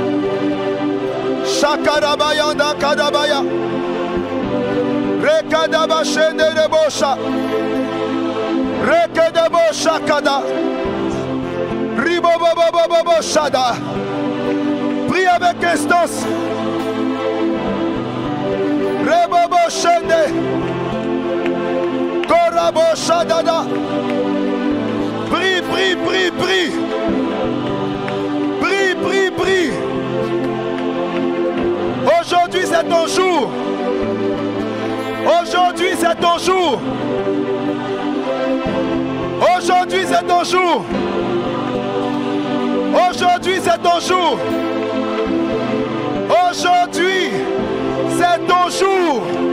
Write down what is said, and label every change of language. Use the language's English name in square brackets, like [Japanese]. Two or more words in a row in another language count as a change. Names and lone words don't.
[French] Shakarabaya Kadabaya. Rekadaba Shende Rebosha. Rekedebosha Kada. Ribobobobobo Shada. Prie avec instance. Rebobo Shende. Korabo Shadada. Prie, prie, prie, prie. Prie, prie, prie. Aujourd'hui c'est ton jour. Aujourd'hui c'est ton jour. Aujourd'hui c'est ton jour. Aujourd'hui c'est ton jour. Aujourd'hui c'est ton jour.